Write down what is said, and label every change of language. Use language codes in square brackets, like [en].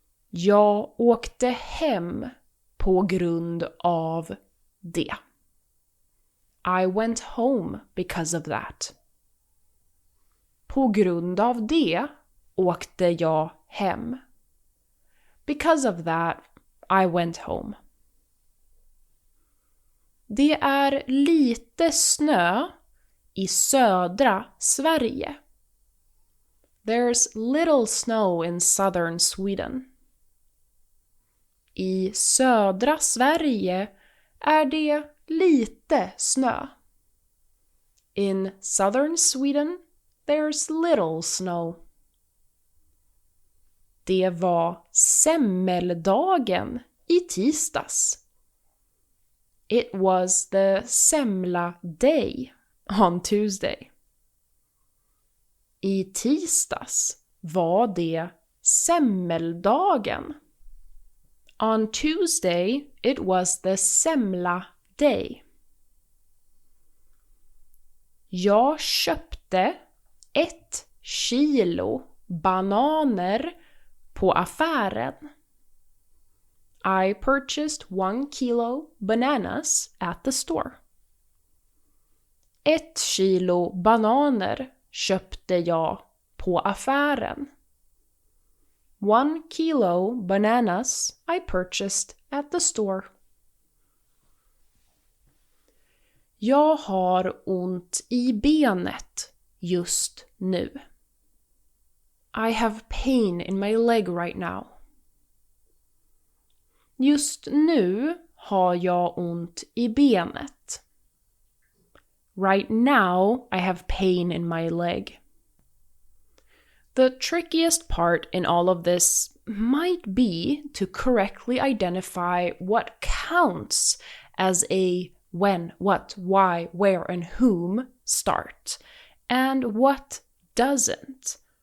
[sv] Jag åkte hem på grund av det. [en] I went home because of that. [sv] På grund av det åkte jag hem. [en] Because of that, I went home. [sv] Det är lite snö i södra Sverige. [en] There's little snow in southern Sweden. [sv] I södra Sverige är det lite snö. [en] In southern Sweden, there's little snow. [sv] Det var semmeldagen i tisdags. [en] It was the semla day on Tuesday. [sv] i tisdags var det semmeldagen. [en] On Tuesday, it was the semla day. [sv] Jag köpte 1 kilo bananer på affären. [en] I purchased 1 kilo bananas at the store. [sv] 1 kilo bananer köpte jag på affären. [en] 1 kilo bananas I purchased at the store. [sv] Jag har ont i benet just nu. [en] I have pain in my leg right now. [sv] Just nu har jag ont i benet. [en] Right now I have pain in my leg. The trickiest part in all of this might be to correctly identify what counts as a when, what, why, where, and whom start, and what doesn't.